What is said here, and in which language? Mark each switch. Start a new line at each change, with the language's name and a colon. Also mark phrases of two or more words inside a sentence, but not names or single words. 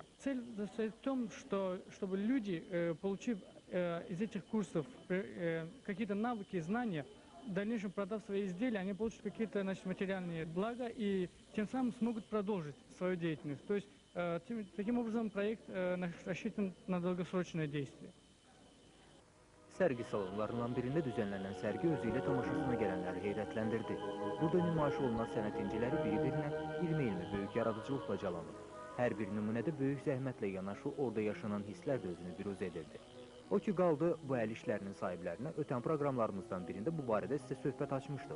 Russian: Цель состоит в том, чтобы люди, получив из этих курсов какие-то навыки и знания, в дальнейшем продав свои изделия, они получат какие-то материальные блага и тем самым смогут продолжить свою деятельность. То есть таким образом проект рассчитан на долгосрочное действие.
Azerbaijani: Sərgi salonlarından birində düzənlənən sərgi özü ilə tamaşasına gələnləri heyrətləndirdi. Burada nümayiş olunan sənət inciləri biri-birinə 20 ilmi böyük yaradıcılıqla calanıb. Hər bir nümunədə böyük zəhmətlə yanaşı orada yaşanan hisslər də özünü büruz edirdi. O ki qaldı, bu əl işlərinin sahiblərinə ötən proqramlarımızdan birində bu barədə sizə söhbət açmışdıq.